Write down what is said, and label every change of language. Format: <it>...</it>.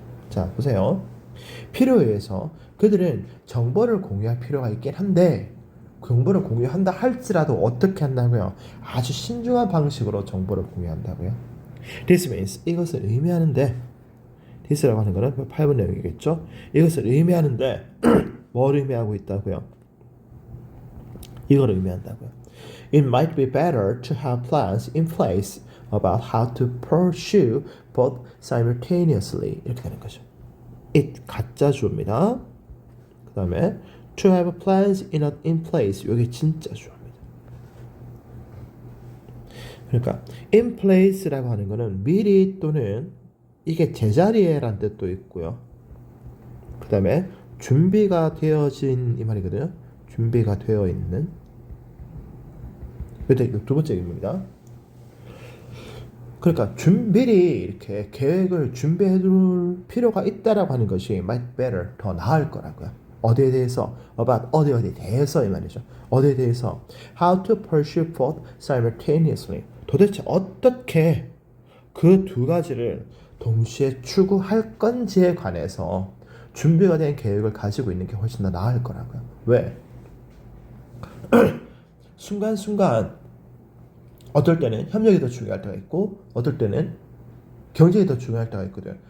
<ko>자, 보세요. 필요에 의해서 그들은 정보를 공유할 필요가 있긴 한데 정보를 공유한다 할지라도 어떻게 한다고요? 아주 신중한 방식으로 정보를 공유한다고요.</ko> <en>This means</en> <ko>이것을 의미하는데 this라고 하는 거는 8번 내용이겠죠. 이것을 의미하는데 뭘 의미하고 있다고요? 이걸 의미한다고요.</ko> <en>It might be better to have plans in place about how to pursue both simultaneously.</en> <ko>이렇게 되는 거죠. It 가짜 주어입니다. 그 다음에</ko> <en>to have plans in place.</en> <ko>이게 진짜 주어입니다. 그러니까 in place라고 하는 거는 미리 또는 이게 제자리에란 뜻도 있고요. 그 다음에 준비가 되어진 이 말이거든요. 준비가 되어 있는. 이게 두 번째 의미입니다. 그러니까 미리 이렇게 계획을 준비해 둘 필요가 있다라고 하는 것이</ko> <en>might better</en> <ko>더 나을 거라고요. 어디에 대해서 about 어디에 대해서 이 말이죠. 어디에 대해서</ko> <en>how to pursue both simultaneously.</en> <ko>도대체 어떻게 그 두 가지를 동시에 추구할 건지에 관해서 준비가 된 계획을 가지고 있는 게 훨씬 더 나을 거라고요. 왜? 순간순간 어떨 때는 협력이 더 중요할 때가 있고 어떨 때는 경쟁이 더 중요할 때가 있거든.</ko>